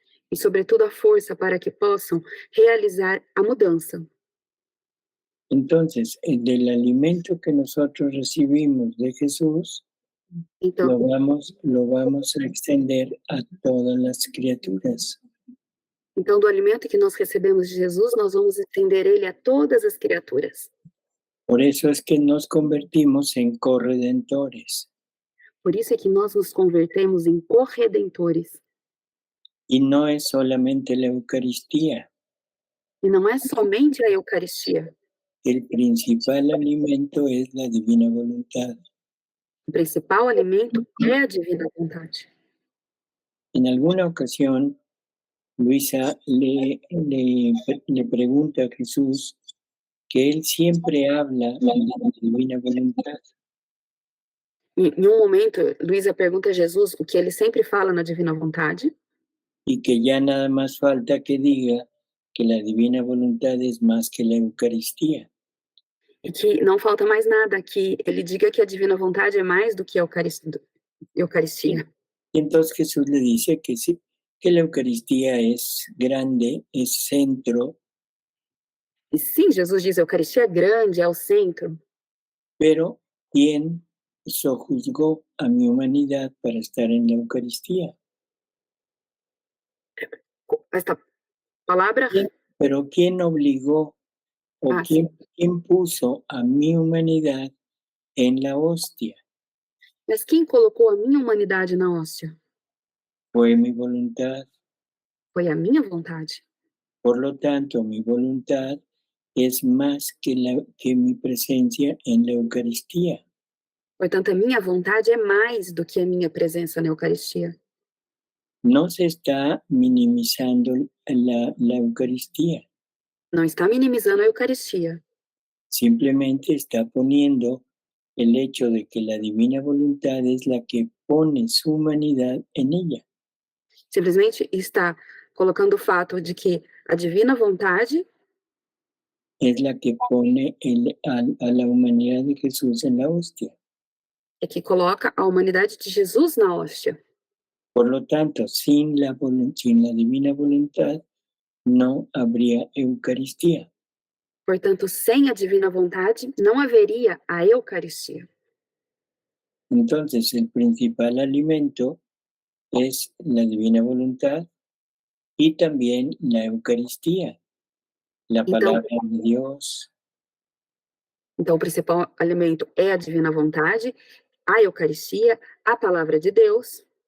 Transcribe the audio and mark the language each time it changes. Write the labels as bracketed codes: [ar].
[pt] e, sobretudo, a força para que possam realizar a mudança. [es] Entonces, del alimento que nosotros recibimos de Jesús, [pt] Então, [es] lo vamos a extender a todas las criaturas. [pt] então, do alimento que nós recebemos de Jesus, nós vamos estender ele a todas as criaturas. [es] Por eso es que nos convertimos en corredentores. [pt] Por isso é que nós nos convertemos em corredentores. [es] Y no es solamente la Eucaristía. [pt] E não é somente a Eucaristia. [es] El principal alimento es la divina voluntad. [pt] O principal alimento é a divina vontade. [es] En alguna ocasión, Luisa le pregunta a Jesús que él siempre habla de la divina voluntad. [pt] Em um momento, Luísa pergunta a Jesus o que ele sempre fala na divina vontade, [es] Y que ya nada más falta que diga que la divina voluntad es más que la Eucaristía. [pt] e que não falta mais nada, que ele diga que a divina vontade é mais do que a Eucaristia. [es] Y entonces Jesús le dice que sí, que la Eucaristía es grande, es centro, [pt] E sim, Jesus diz, a Eucaristia é grande, é o centro, [es] pero ¿quién sojuzgó a mi humanidad para estar en la Eucaristía? [pt] esta palavra, [es] Pero ¿quién obligó o [pt] sim. [es] quién puso a mi humanidad en la hostia? [pt] Mas quem colocou a minha humanidade na hóstia? [es] Fue mi voluntad. [pt] Foi a minha vontade. [es] Por lo tanto, mi voluntad es más que mi presencia en la Eucaristía. [pt] Portanto, a minha vontade é mais do que a minha presença na Eucaristia. [es] No se está minimizando la Eucaristía, [pt] Não está minimizando a Eucaristia. [es] simplemente está poniendo el hecho de que la divina voluntad es la que pone su humanidad en ella. [pt] Simplesmente está colocando o fato de que a divina vontade [es] Es la que pone a la humanidad de Jesús en la hostia. [pt] é que coloca a humanidade de Jesus na hóstia. [es] Por lo tanto, sin la divina voluntad no habría Eucaristía. [pt] Portanto, sem a divina vontade, não haveria a Eucaristia. [es] Entonces, el principal alimento es la divina voluntad y también la Eucaristía, la palabra de Dios. [pt] Então, o principal alimento é a divina vontade, a Eucaristia, a palavra de Deus,